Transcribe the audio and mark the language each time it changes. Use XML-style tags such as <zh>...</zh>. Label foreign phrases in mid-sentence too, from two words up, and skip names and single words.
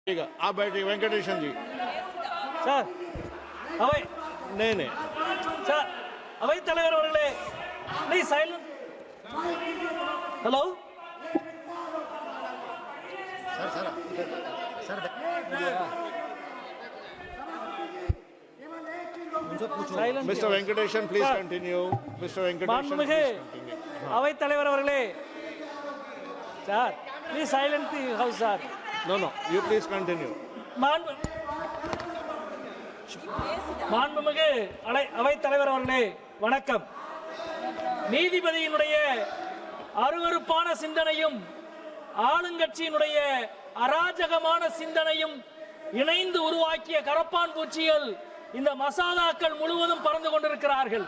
<hi>ठीक है, आप बैठिए वेंकटेशन जी।</hi> <ta>सर अவை</ta> <hi>नहीं</hi> <ta>சார் அவை தலைவர் அவர்களே</ta> <en>please silent. hello silent. mister Venkatesan please continue. मिस्टर वेंकटेशन</en> <ta>மாண்புமிகு அவை தலைவர் அவர்களே</ta> <en>sir please silent the house sir. no you please continue.</en> <ta>மாண்புமிகு அவை தலைவர் அவர்களே வணக்கம். நீதிபதியினுடைய அருவருப்பான சிந்தனையும் ஆளுங்கட்சியினுடைய அராஜகமான சிந்தனையும் இணைந்து உருவாக்கிய கரப்பான் பூச்சிகள் இந்த மசோதாக்கள் முழுவதும் பறந்து கொண்டிருக்கிறார்கள்.</ta>